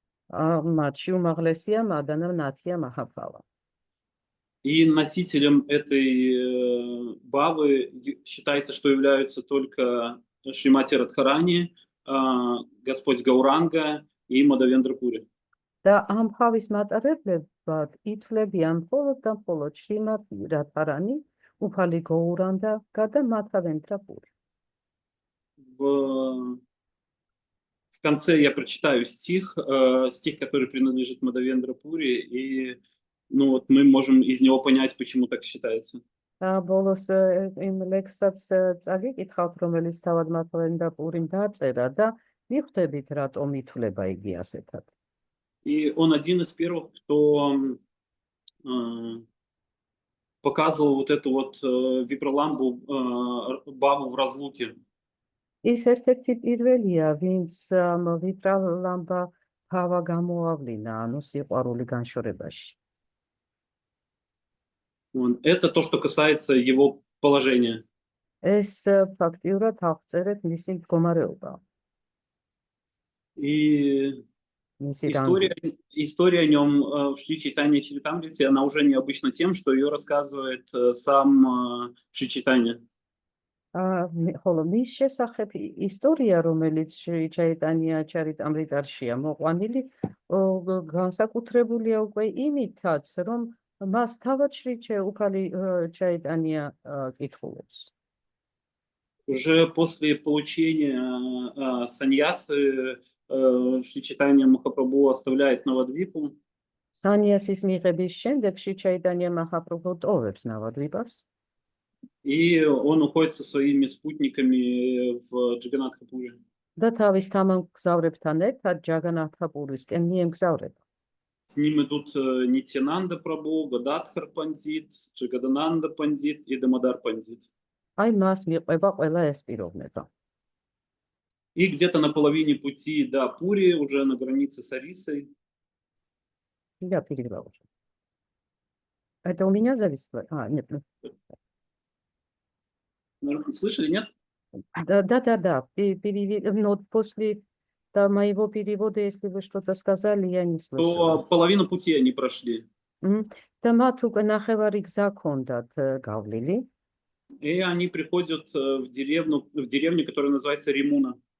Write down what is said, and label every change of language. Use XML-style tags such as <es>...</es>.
<ka>მათში უმაღლესია მადანა ნათია მაჰაბჰავა.</ka> <ru>И носителем этой бавы считается, что являются только Шримати Радхарани, Господь Гауранга и Мадавендра Пури.</ru> <ka>და ამ ბავის მატარებლებად ითვლებიან მხოლოდ და მხოლოდ შრიმატი რადჰარანი, უფალი გაურანდა და მადჰავენდრა პური.</ka> <ru>В конце я прочитаю стих, который принадлежит Мадавендра Пури, и ну, вот мы можем из него понять, почему так считается.</ru> <ka>ბოლოს იმ ლექსსაც წაგიკითხავთ, რომელიც თავად მართლენდა პურიმ დაწერა და მიხვდებით, რატომ ითვლება იგი ასეთად.</ka> <ru>И он один из первых, кто показывал вот эту вот виброламбу, баву в разлуке.</ru> <ka>ის ერთ-ერთი პირველია, ვინც ვიბრალამბა ფავა გამოავლინა, ანუ სიყვარული განშორებაში.</ka> <ru>Это то, что касается его положения.</ru> <ka>ეს ფაქტიურად აღწერეთ მისი მდგომარეობა,</ka> <ru>И</ru> <ka>მისი რანგი.</ka> <ru>история о нем в Шри Чайтанья Чаритамрите, она уже необычна тем, что ее рассказывает сам Шри Чайтанья.</ru> <ka>ხოლო მის შესახებ ისტორია, რომელიც ჩაიტანია ჩარიტამრიტარშია მოყვანილი, განსაკუთრებულია უკვე იმითაც, რომ მას თავად უფალი ჩაიტანია კითხულობს.</ka> <ru>Уже после получения саньясы Шри Чайтанья Махапрабху оставляет Навадвипу.</ru> <ka>სანიასის მიღების შემდეგ ჩაიტანია მაჰაპრაბჰუ ტოვებს ნავადვიპას.</ka> <ru>И он уходит со своими спутниками в Джаганатхапуре.</ru> <ka>და თავის თანამგზავრებთან ერთად ჯაგანათაპურისკენ მიემგზავრება.</ka> <ru>С ним идут Нитьянанда Прабху, Гададхар Пандит, Джагадананда Пандит и Дамодар Пандит.</ru> <ka>აი მას მიყვება ყველა ეს პიროვნება.</ka> <ru>И где-то на половине пути до Пури, уже на границе с Арисой. Я перебрала. Это у меня зависло? Нет. Слышали, нет? Да. Но после моего перевода, если вы что-то сказали, я не слышала. То половину пути они прошли.</ru> <ka>და მათ უკვე ნახევარი გზა ჰქონდათ გავლილი.</ka> <ru>И они приходят в деревню, которая называется Римуна.</ru>